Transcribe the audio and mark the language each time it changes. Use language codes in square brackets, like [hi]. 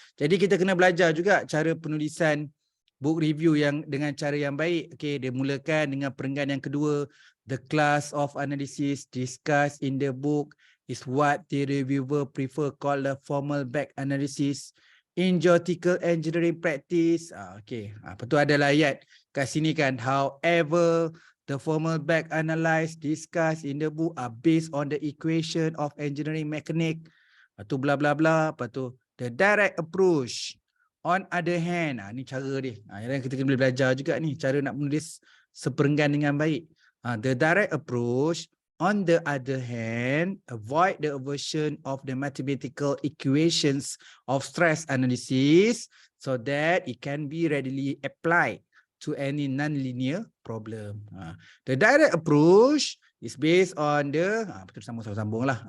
[ms] Jadi kita kena belajar juga cara penulisan book review yang dengan cara yang baik. Okay, dia mulakan dengan perenggan yang kedua. [en] The class of analysis discussed in the book is what the reviewer prefer call the formal back analysis in geological engineering practice. Okay, [ms] apa tu ada ayat kat sini kan. [en] However, the formal back analysis discussed in the book are based on the equation of engineering mechanics. [ms] Lepas tu bla bla bla. Lepas tu [en] the direct approach. On other hand, [ms] ni cara dia. Yang kita kena belajar juga ni, cara nak menulis seperenggan dengan baik. [en] The direct approach, on the other hand, avoid the version of the mathematical equations of stress analysis so that it can be readily applied to any non-linear problem. The direct approach is based on the, [ms] betul sambung lah.